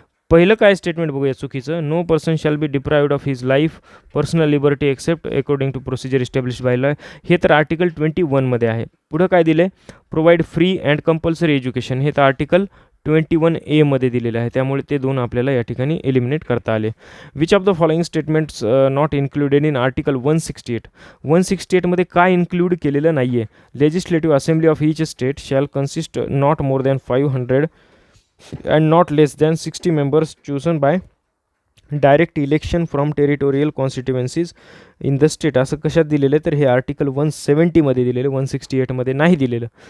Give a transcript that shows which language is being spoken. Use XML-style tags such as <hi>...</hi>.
<mr>पहिलं काय स्टेटमेंट बघूया चुकीचं,</mr> <en>no person shall be deprived of his life personal liberty except according to procedure establish by law,</en> <mr>हे तर आर्टिकल 21मध्ये आहे. पुढं काय दिलं आहे,</mr> <en>provide free and compulsory education,</en> <mr>हे तर आर्टिकल 21A दिलेलं आहे. त्यामुळे ते दोन आपल्याला या ठिकाणी एलिमिनेट करता आले.</mr> <en>Which of the following statements not included in article 168.</en> <mr>168मध्ये काय इन्क्लूड केलेलं नाही आहे,</mr> <en>legislative assembly of each state shall consist not more than 500 and not less than 60 members chosen by direct election from territorial constituencies in the state,</en> <mr>असं कशात दिलेलं आहे, तर हे आर्टिकल 170मध्ये दिलेलं, 168मध्ये नाही दिलेलं.</mr>